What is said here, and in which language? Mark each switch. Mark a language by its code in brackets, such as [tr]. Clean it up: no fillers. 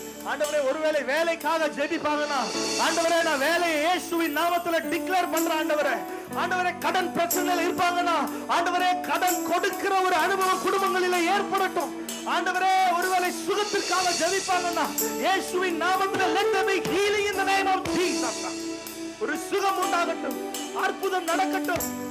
[ta] ஆண்டவரே, ஒருவேளை வேலைக்காக ஜெபிப்பாங்கன்னா, ஆண்டவரே நான் வேலையை இயேசுவின் நாமத்துல டிக்ளேர் பண்றேன் ஆண்டவரே. ஆண்டவரே, கடன் பிரச்சனையில இருப்பாங்கன்னா, ஆண்டவரே கடன் கொடுக்கிற ஒரு அனுபவம் குடும்பங்களிலே ஏற்படட்டும். ஆண்டவரே, ஒருவேளை சுகத்திற்காக ஜெபிப்பாங்கன்னா, இயேசுவின் நாமத்துல [en] let there be healing in the name of Jesus. [ta] ஒரு சுகம் உண்டாகட்டும், அற்புதம் நடக்கட்டும்.